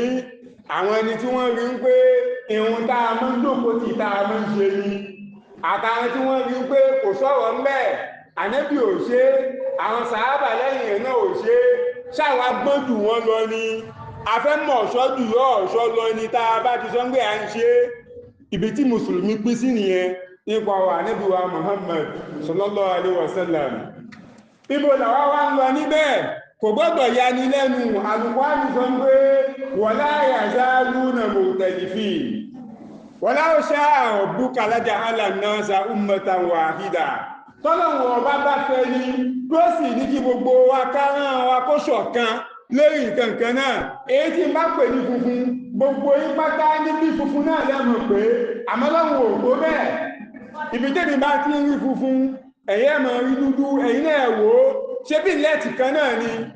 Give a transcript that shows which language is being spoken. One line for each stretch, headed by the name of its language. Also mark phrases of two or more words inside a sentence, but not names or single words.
Yoruba: Àwọn ẹni tí wọ́n rí ń pé ìhun tá a máa ń jókòó tì tá a máa ń ṣe ni, àtàwọn tí wọ́n rí ń pé kò sọ̀rọ̀ ńbẹ̀, ànábì ò ṣe, àwọn sàhábà lẹ́yìn ẹ̀ náà ò ṣe, ṣáwa gbọ́n jù wọ́n lọ ni, a fẹ́ mọ̀ ọ̀ṣọ́ jù yọ ọ̀ṣọ́ lọ ni tá a bá ti sọ pé à ń ṣe. Ibi tí mùsùlùmí pín sí nìyẹn nípa wa ànábì wa Muhammad
Arabic: صلى الله عليه وسلم.
Yoruba: Ibo làwa wá ń lọ níbẹ̀? Kò gbọ́dọ̀ yani lẹ́nu. Al-Qur'an sọ pé
Arabic: ولا يزالون مختلفين ولو شاء ربك لجعل الناس أمة واحدة.
Yoruba: Tọ́lọ́run ọba bá fẹ́ ní tó sì ní kí gbogbo wa kárán wa kó ṣọ̀kan lórí nǹkan kan náà. Èyí tí bá pè ní funfun, gbogbo yín pátá ní bí funfun náà lẹ́mọ̀ pé àmọ́ Ọlọ́run ò tó bẹ́ẹ̀. Ibi tẹ́ni bá ti ń rí funfun, ẹ̀yin ẹ̀ máa rí dúdú, ẹ̀yin náà wò ó, ṣé bí lẹ́ẹ̀tì kan náà ni?